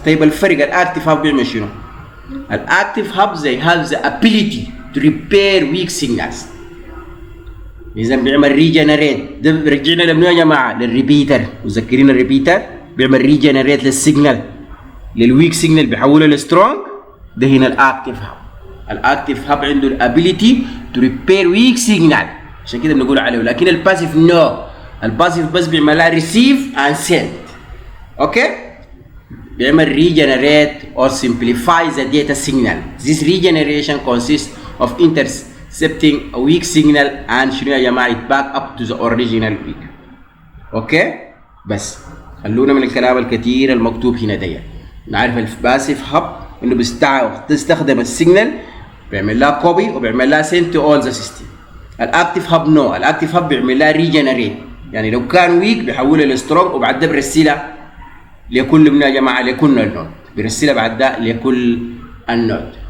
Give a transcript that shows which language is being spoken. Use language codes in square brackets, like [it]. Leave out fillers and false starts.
[ar] طيب الفرق الأكتيف هاب بيعمل شنو؟ الأكتيف هاب [en] they have the ability to repair weak signals. [ar] إذا بيعمل ريجنريت. ده رجعنا لمنو يا جماعة؟ للريبيتر. متذكرين الريبيتر؟ بيعمل ريجنريت للسيجنال، للويك سيجنال بيحولها لسترونج. ده هنا الأكتيف هاب. الأكتيف هاب عنده الابيليتي تو ريبير ويك سيجنال، عشان كده بنقول عليه. لكن الباسيف [en] no, [ar] الباسيف بس بيعملها ريسيف اند سند. اوكي؟ بيعمل ريجنريت [en] or simplify the data signal. This regeneration consists of intercepting a weak signal and [ar] شنو يا جماعة [en] back up to the original weak. [ar] اوكي؟ بس خلونا من الكلام الكثير المكتوب هنا دي. نعرف الباسيف هاب انه بيستخدم السيجنال، بيعمل لها كوبي وبيعمل لها [en] send to all the system. [ar] الاكتيف هاب نو، الاكتيف هاب بيعمل لها ريجنريت، يعني لو كان ويك بيحولها لسترونج وبعد ده بيرسلها لكل من يا جماعه لكل النود، بيرسلها بعد ده لكل النود.